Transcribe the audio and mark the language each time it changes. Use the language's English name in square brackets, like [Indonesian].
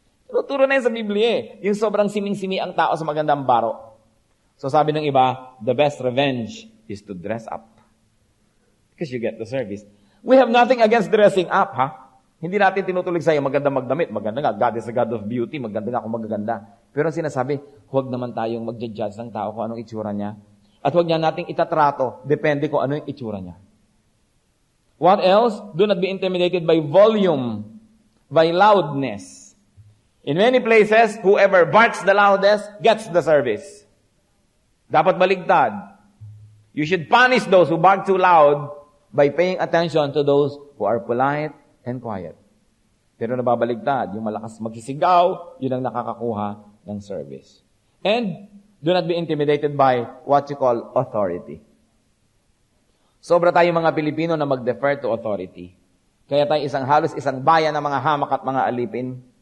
[Filipino] Turo na yun sa Biblia yung sobrang siming-simi ang tao sa magandang baro. So sabi ng iba, [English] the best revenge is to dress up. Because you get the service. We have nothing against dressing up, [Filipino] ha? Hindi natin tinutulig sa'yo, maganda magdamit. Maganda nga, [English] God is a God of beauty. [Filipino] Maganda nga kung magaganda. Pero ang sinasabi, huwag naman tayong magja-judge ng tao kung anong itsura niya. At huwag niya nating itatrato, depende kung ano yung itsura niya. [English] What else? Do not be intimidated by volume, by loudness. In many places, whoever barks the loudest gets the service. [Filipino] Dapat baligtad. [English] You should punish those who bark too loud by paying attention to those who are polite and quiet. [Filipino] Pero nababaligtad, yung malakas magsisigaw, yun ang nakakakuha ng service. [English] And do not be intimidated by what you call authority. [Filipino] Sobra tayong mga Pilipino na mag-defer [English] to authority. [Filipino] Kaya tayo halos isang bayan ng mga hamak at mga alipin.